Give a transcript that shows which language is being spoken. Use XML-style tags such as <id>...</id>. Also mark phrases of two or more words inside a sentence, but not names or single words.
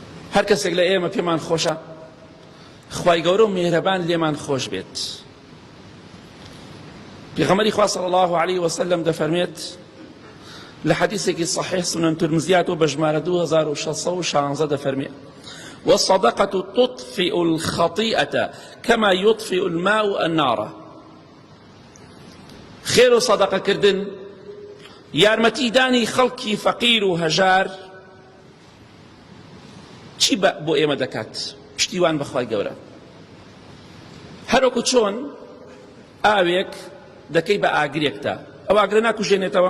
<ckb>هەر کەسێک لە ئێمە پێمان خۆشە خوای گەورە و میهرەبان لێمان خۆش بێت. پێغەمبەری خوا</ckb> <ar>صلی الله عليه وسلم</ar> <ckb>دەفەرمێت لە حەدیثێکی صحیح سنن ترمزیات و بە ژمارە 2616 دەفەرمێت</ckb> <ar>والصدقة تطفئ الخطيئة كما يطفئ الماء النار.</ar> <ckb>خێر و سەدەقەکردن یارمەتیدانی خەڵکی فەقیر و هەژار چی بۆ ئێمە دەکات؟ پشتیوان بەخوای گەورە. هەروەکو چۆن ئاوێک دەکەی بە ئاگرێکدا، ئەو ئاگرە ناکوژێنێتەوە؟</ckb>